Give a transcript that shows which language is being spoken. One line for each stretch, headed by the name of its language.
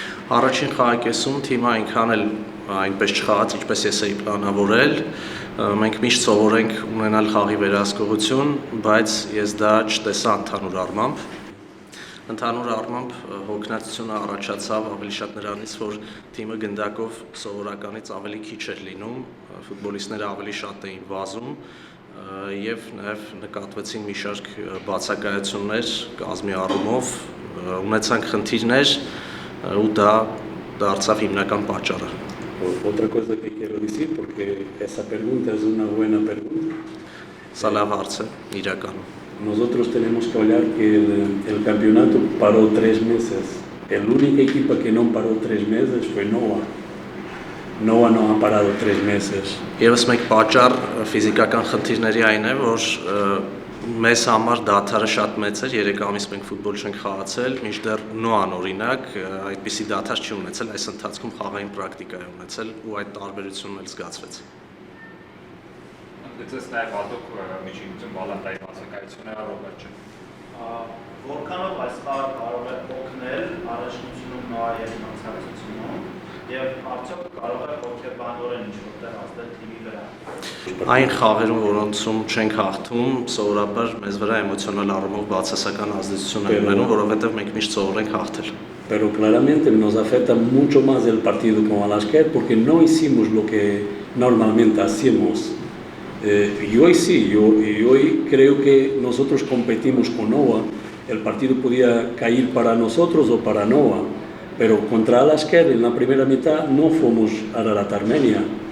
Armenian: Առաջին խաղակեսում թիմը այնքան էլ այնպես չխաղաց, ինչպես ես էի պլանավորել, մենք միշտ սովորենք ունենալ խաղի վերահսկողություն, բայց ես դա չտեսա ընդհանուր առմամբ։ Ընդհանուր առմամբ հոգնածությունը առաջացավ ավելի շատ նրանից, որ թիմը գնդակով սովորականից ավելի քիչ էր լինում, ֆուտբոլիստները ավելի շատ էին վազում եւ նաեւ նկատվեցին մի շարք բացակայություններ կազմի առումով, ունեցանք խնդիրներ ու դա դարձավ հիմնական պատճառը։
Spanish: Otra cosa que quiero decir, porque esa pregunta es una buena pregunta.
Armenian: Սա լավ հարց է, իրականում։
Spanish: Nosotros tenemos que hablar que el campeonato paró 3 meses. La única equipa que no paró 3 meses fue Noah. Noah no ha parado 3 meses.
Armenian: Եվս մեկ պատճառ ֆիզիկական խնդիրների այն է, որ մեզ համար դադարը շատ մեծ էր, 3 ամիս մենք ֆուտբոլ չենք խաղացել, մինչդեռ Նոան օրինակ այդպիսի դադար չի ունեցել, այս ընթացքում խաղային պրակտիկա է ունեցել ու այդ տարբերությունն էլ զգացվեց։ Ընդգծեց նաև հատուկ միջինություն բալանտայի բացակայությունը Ռոբերտ ջան։ Որքանով այս խաղը կարող է օգնել առաջնությունում Նոայի եւ մրցակցությունում եւ արդյոք կարող է հոգեբանորեն ինչ-որտեղ ազդել թիմի վրա։ Այն խաղերում, որոնցում չենք հաղթում, սովորաբար մեզ վրա էմոցիոնալ առումով բացասական ազդեցություն է ունենում, որովհետեւ մենք միշտ սովորենք հաղթել։
Spanish: Pero claramente nos afecta mucho más el partido con Alasker porque no hicimos lo que normalmente hacíamos. Y hoy sí, y hoy creo que nosotros competimos con Noah. El partido podía caer para nosotros o para Noah, pero contra Alasker en la primera mitad no fuimos a Ararat Armenia.